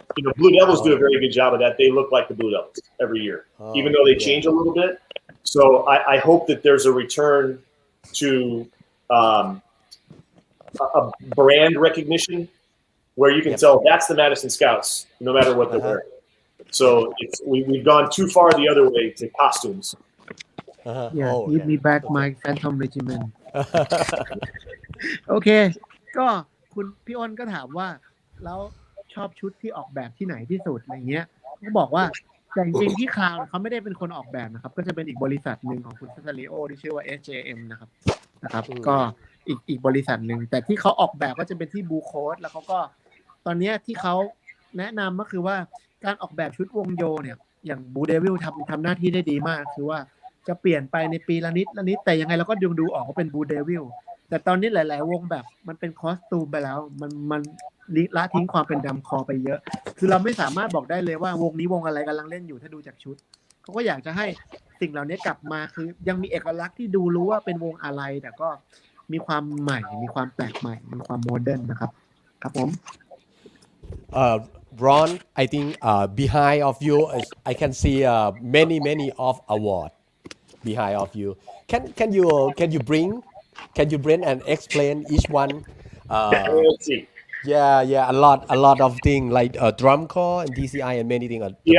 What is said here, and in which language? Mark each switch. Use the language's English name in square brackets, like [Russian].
[English] You know, Blue Devils do a very good job of that. They look like the Blue Devils every year, even though they change a little bit. So I hope that there's a return to a brand recognition where you can tell that's the Madison Scouts, no matter what they're wearing. So we've gone too far the other way to costumes. Give me back my Phantom Regiment [Thai] โอเคก็คุณพี่อ้นก็ถามว่าแล้วชอบชุดที่ออกแบบที่ไหนที่สุดอะไรเงี้ยก็บอกว่าแต่จริงๆที่คราวเขาไม่ได้เป็นคนออกแบบนะครับก็จะเป็นอีกบริษัทหนึ่งของคุณซัสริโอที่ชื่อว่า SJM นะครับก็ อีกบริษัทหนึ่งแต่ที่เขาออกแบบก็จะเป็นที่บูโคสแล้วเขาก็ตอนนี้ที่เขาแนะนำก็คือว่าการออกแบบชุดวงโยเนี่ยอย่างบูเดวิลทำหน้าที่ได้ดีมากคือว่าจะเปลี่ยนไปในปีละนิดแต่ยังไงเราก็ดูออกว่าเป็นบูเดวิลแต่ตอนนี้หลายๆวงแบบมันเป็นคอสตูมไปแล้วมัน ละทิ้งความเป็นดัมคอไปเยอะคือเราไม่สามารถบอกได้เลยว่าวงนี้วงอะไรกำลังเล่นอยู่ถ้าดูจากชุดเขาก็อยากจะให้สิ่งเหล่านี้กลับมาคือยังมีเอกลักษณ์ที่ดูรู้ว่าเป็นวงอะไรแต่ก็มีความใหม่มีความแปลกใหม่มีความโมเดิร์นนะครับครับผม [English] Ron, I think behind of you, I can see many of award behind of you. Can you bring and explain each one? Let's see. Yeah, a lot of things like drum corps and DCI and many things.